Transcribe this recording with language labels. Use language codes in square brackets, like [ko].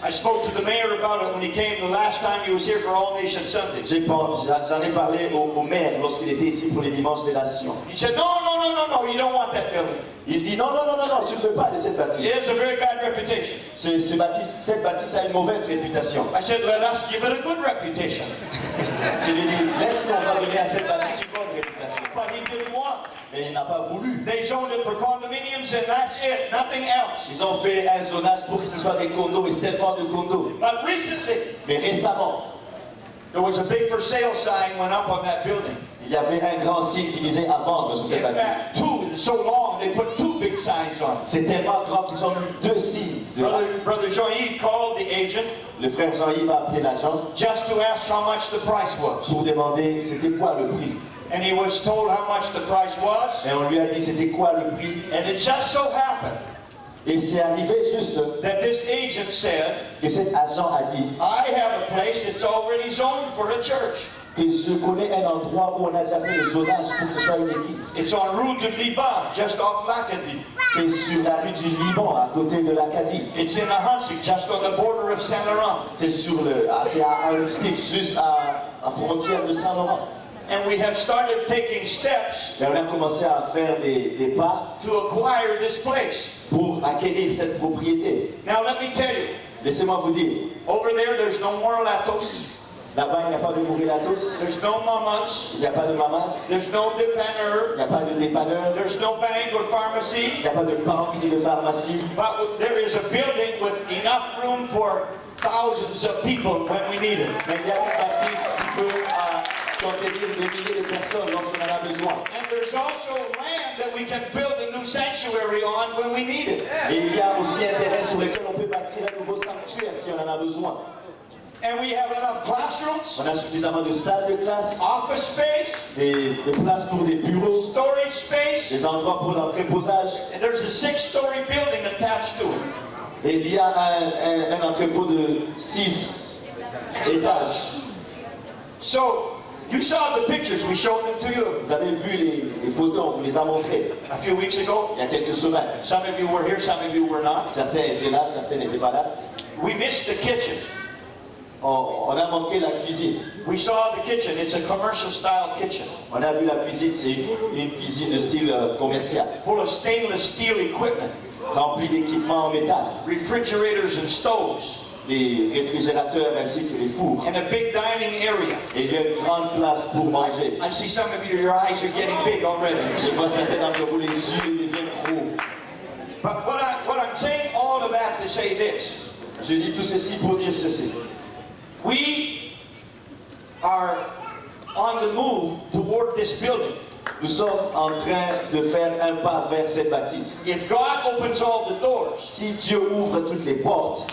[en] I spoke to the mayor about it when he came the last time he was here for All Nation Sundays. [fr] J'en ai parlé au maire lorsqu'il était ici pour les dimanches des nations. [en] He said, no, you don't want that building. [fr] Il dit non, tu ne veux pas de cette bâtisse. [en] It has a very bad reputation. [fr] Cette bâtisse a une mauvaise réputation. [en] I said, let us give it a good reputation. [fr] Je lui ai dit, laisse-nous en donner à cette bâtisse une bonne réputation. [en] But he didn't want. [fr] Mais il n'a pas voulu. [en] They zoned it for condominiums and that's it, nothing else. [fr] Ils ont fait un zonage pour que ce soit des condos et seulement de condos. [en] But recently, [fr] Mais récemment, [en] there was a big for sale sign went up on that building. [fr] il y avait un grand signe qui disait à vendre sur cette [en] In [fr] bâtisse. [en] fact, it's so long, they put two big signs on it. [fr] C'est tellement grand qu'ils ont mis 2 signes. [en] Brother Jean-Yves called the agent [fr] Le frère Jean-Yves a appelé l'agent [en] just to ask how much the price was. [fr] pour demander c'était quoi le prix. [en] And he was told how much the price was. [fr] Et on lui a dit c'était quoi le prix. [en] And it just so happened [fr] Et c'est arrivé juste [en] that this agent said, [fr] que cet agent a dit [en] I have a place that's already zoned for a church. [fr] que je connais un endroit où on a déjà fait le zonage pour que ce soit une église. [en] It's on route to Liban, just off Lacadie. [fr] C'est sur la rue du Liban, à côté de l'Acadie. [en] It's in Ahuntsic, just on the border of Saint Laurent. [fr] C'est à un stick, juste à la frontière de Saint-Laurent. [en] And we have started taking steps [fr] Et on a commencé à faire des pas [en] to acquire this place. [fr] pour acquérir cette propriété. [en] Now let me tell you, [fr] Laissez-moi vous dire, [en] over there there's no more latos, [fr] là-bas il n'y a pas de mourilatos, [en] there's no mamas, [fr] il n'y a pas de mamas, [en] there's no [fr] il [en] depanneur, [fr] n'y a pas de dépanneur, [en] there's no bank or [fr] il [en] pharmacy, [fr] n'y a pas de banque ni de pharmacie. [en] but there is a building with enough room for thousands of people when we need it. [fr] Mais il y a une bâtisse qui peut contenir des milliers de personnes lorsqu'on en a besoin. [en] And there's also land that we can build a new sanctuary on when we need it. [fr] Et il y a aussi un terrain sur lequel on peut bâtir un nouveau sanctuaire si on en a besoin. [en] And we have enough classrooms, [fr] On a suffisamment de salles de classe, [en] office space, [fr] des places pour des bureaux, [en] storage space, [fr] des endroits pour l'entreposage. [en] and there's a 6-story building attached to it. [fr] Et il y a un entrepôt de 6 étages. [en] So, you saw the pictures, we showed them to you [fr] Vous avez vu les photos, on vous les a montrées [en] a few weeks ago. [fr] il y a quelques semaines. [en] Some of you were here, some of you were not. [fr] Certains étaient là, certains n'étaient pas là. [en] We missed the kitchen. [fr] On a manqué la cuisine. [en] We saw the kitchen. It's a commercial style kitchen, [fr] On a vu la cuisine, c'est une cuisine de style commercial, [en] full of stainless steel equipment, [fr] remplie d'équipements en métal, [en] refrigerators and stoves. [fr] les réfrigérateurs ainsi que les fours. [en] and a big dining area. [fr] Et il y a une grande place pour manger. [en] I see some of you, your eyes are getting big already. [fr] Je vois certains d'entre vous, les yeux deviennent gros. [en] But what I'm saying all of that to say this. [fr] Je dis tout ceci pour dire ceci. [en] We are on the move toward this building. [fr] Nous sommes en train de faire un pas vers cette bâtisse. [en] If God opens all the doors, [fr] Si Dieu ouvre toutes les portes,